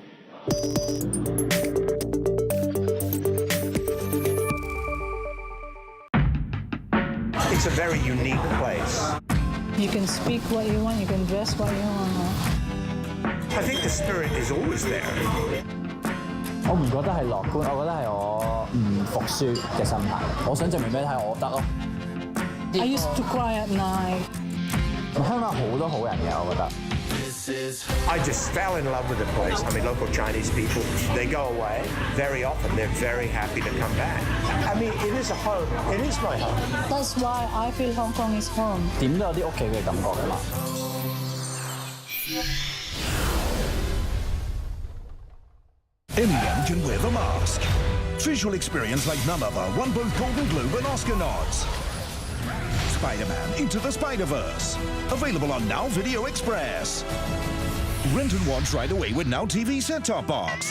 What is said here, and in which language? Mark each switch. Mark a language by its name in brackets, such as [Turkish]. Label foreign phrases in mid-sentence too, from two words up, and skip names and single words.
[English] It's a very unique place. You can speak what you want, you can dress what you want. I think the spirit is always there. [Cantonese] 我唔覺得係樂觀，我覺得係我唔服輸嘅心態。我想證明俾你睇，我得咯。 [English] I used to cry at night. [Cantonese] 香港好多好人嘅，我覺得。 [English] I just fell in love with the place. I mean, local Chinese people, they go away. Very often, they're very happy to come back. I mean, it is a home. It is my home. That's why I feel Hong Kong is home. [Cantonese] 點都有啲屋企嘅感覺㗎嘛。 [English] Anyone can wear the mask. Visual experience like none other won both Golden Globe and Oscar nods. Spider-Man Into the Spider-Verse. Available on Now Video Express. Rent and watch right away with Now TV set-top box.